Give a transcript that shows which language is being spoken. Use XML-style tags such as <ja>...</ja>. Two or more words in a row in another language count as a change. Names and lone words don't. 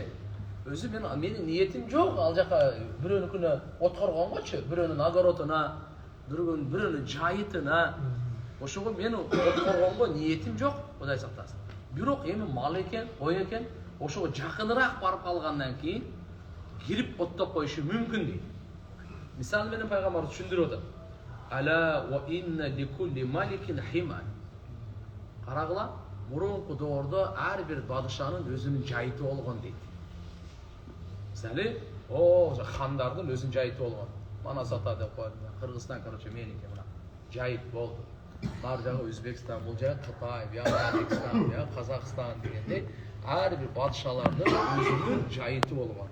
<ky>Өзү менин ниетим жок, ал жака бирөөнүкүнө от коргонгочу, бирөөнүн огородуна, бирөөнүн жайытына. Ошого мен от коргонго ниетим жок, Кудай сактасын. Бирок эми мал экен, кой экен, ошого жакыныраак барып калгандан кийин кирип оттоп коюшу мүмкүн дейт. Мисалы менен пайгамбар түшүндүрүп атат.</ky> <ar>ألا وإن لكل ملك حمى.</ar> <ky>Карагыла, мурунку доордо ар бир падышанын өзүнүн жайыты болгон дейт. Мисалы, хандардын өзүнүн жайыты болгон. Мана сата деп коет. Кыргызстан, меники мына жайыт болду. Бар жагы Өзбекстан, бул жагы Кытай, бияк Тажикстан, бияк Казакстан дегендей ар бир падышалардын өзүнүн жайыты болгон.</ky>